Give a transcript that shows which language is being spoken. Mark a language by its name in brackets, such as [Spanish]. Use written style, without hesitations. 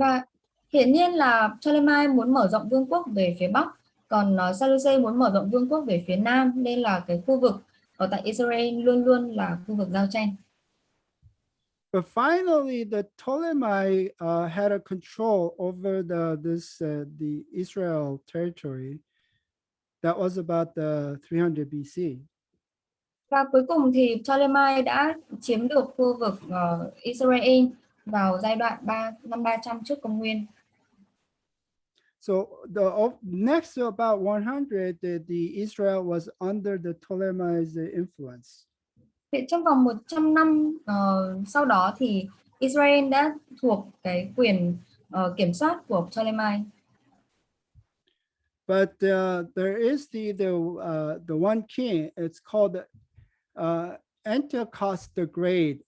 [Vietnamese] Và hiển nhiên là Ptolemy muốn mở rộng vương quốc về phía bắc, còn Seleucid muốn mở rộng vương quốc về phía nam, nên là cái khu vực ở tại Israel luôn luôn là khu vực giao tranh. [English] But finally, the Ptolemy had a control over the Israel territory. That was about the 300 BC. [Vietnamese] Và cuối cùng thì Ptolemy đã chiếm được khu vực Israel vào giai đoạn năm 300 trước công nguyên. [English] So next to about 100, the Israel was under the Ptolemy's influence. [Vietnamese] Thì trong vòng 100 năm sau đó thì Israel đã thuộc cái quyền kiểm soát của Ptolemy. [English] But there is the one king. It's called Antiochus the Great.